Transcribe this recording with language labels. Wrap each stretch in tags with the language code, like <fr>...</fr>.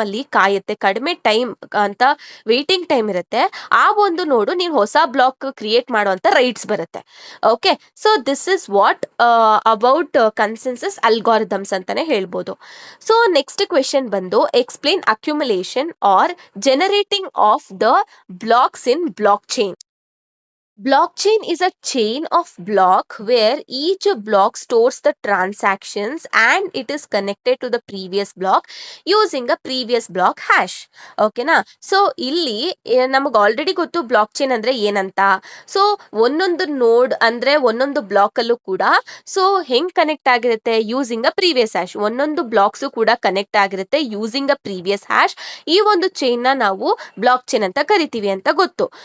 <kn>ಅಲ್ಲಿ ಕಾಯುತ್ತೆ, ಕಡಿಮೆ ಟೈಮ್ ಅಂತ ವೇಟಿಂಗ್ ಟೈಮ್ ಇರುತ್ತೆ, ಆ ಒಂದು ನೋಡು ನೀನು ಹೊಸ ಬ್ಲಾಕ್ ಕ್ರಿಯೇಟ್ ಮಾಡುವಂತ ರೈಟ್ಸ್ ಬರುತ್ತೆ.</kn> <en>okay, so this is what about consensus algorithms</en> <kn>ಅಂತಾನೆ ಹೇಳ್ಬೋದು.</kn> <en>So next question ಬಂದು explain accumulation or generating of the blocks in blockchain. Blockchain is a chain of block where each block stores the transactions and it is connected to the previous block using a previous block hash.</en> <kn>ಓಕೆನಾ? So ಇಲ್ಲಿ ನಮಗೆ already ಗೊತ್ತು block chain ಅಂದ್ರೆ ಏನಂತ. So ಒಂದೊಂದು ನೋಡ್ ಅಂದ್ರೆ ಒಂದೊಂದು ಬ್ಲಾಕ್ ಅಲ್ಲೂ ಕೂಡ ಸೊ ಹೆಂಗ್ ಕನೆಕ್ಟ್ ಆಗಿರುತ್ತೆ,</kn> <en>Using a previous hash.</en> <kn>ಒಂದೊಂದು ಬ್ಲಾಕ್ಸು ಕೂಡ ಕನೆಕ್ಟ್ ಆಗಿರುತ್ತೆ</kn> <en>Using a previous hash.</en> <kn>ಈ ಒಂದು ಚೈನ್ ನ ನಾವು ಬ್ಲಾಕ್ ಚೈನ್ ಅಂತ ಕರಿತೀವಿ ಅಂತ ಗೊತ್ತು.</kn>